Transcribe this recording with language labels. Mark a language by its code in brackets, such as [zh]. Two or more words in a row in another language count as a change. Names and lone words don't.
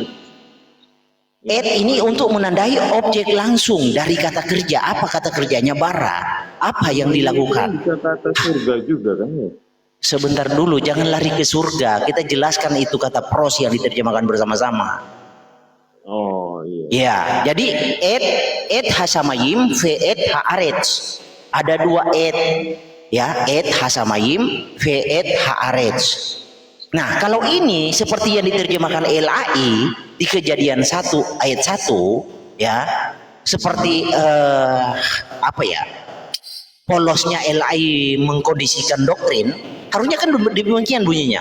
[id] Et ini untuk menandai objek langsung dari kata kerja. Apa kata kerjanya? Bara. Apa yang dilakukan? Bisa kata surga juga kan ya? Sebentar dulu, jangan lari ke surga. Kita jelaskan itu kata pros yang diterjemahkan bersama-sama. Oh iya. Ya, jadi [he] את השמים ואת הארץ. [id] Ada dua et. Ya, [he] את השמים ואת הארץ. [id] Nah, kalau ini seperti yang diterjemahkan LAI di Kejadian 1 ayat 1 ya, seperti apa ya? Polosnya LAI mengkondisikan doktrin, harusnya kan demikian bunyinya.